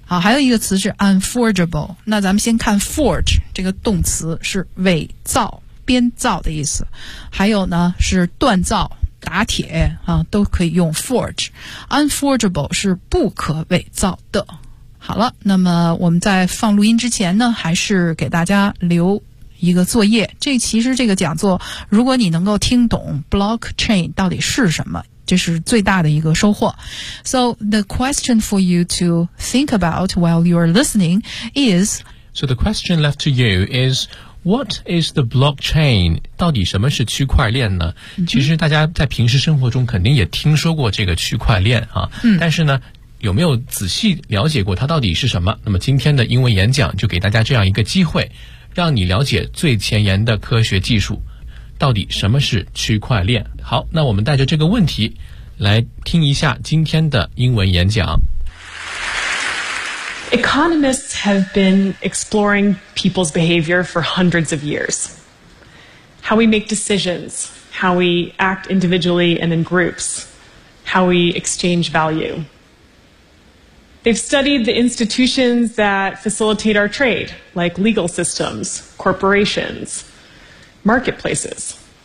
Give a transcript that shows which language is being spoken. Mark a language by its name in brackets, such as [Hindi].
[Chinese] 好，还有一个词是 unforgeable， 那咱们先看 forge， 这个动词是伪造编造的意思，还有呢是锻造打铁啊，都可以用 forge， unforgeable 是不可伪造的。好了，那么我们在放录音之前呢还是给大家留一个作业，这其实这个讲座如果你能够听懂 blockchain 到底是什么，这是最大的一个收获。 [English] So the question for you to think about while you're listening is So the question left to you isWhat is the blockchain? [Chinese] 到底什么是区块链呢？其实大家在平时生活中肯定也听说过这个区块链啊，但是呢，有没有仔细了解过它到底是什么？那么今天的英文演讲就给大家这样一个机会，让你了解最前沿的科学技术，到底什么是区块链？好，那我们带着这个问题来听一下今天的英文演讲。 [English] Economists have been exploring people's behavior for hundreds of years. How we make decisions, how we act individually and in groups, how we exchange value. They've studied the institutions that facilitate our trade, like legal systems, corporations, marketplaces.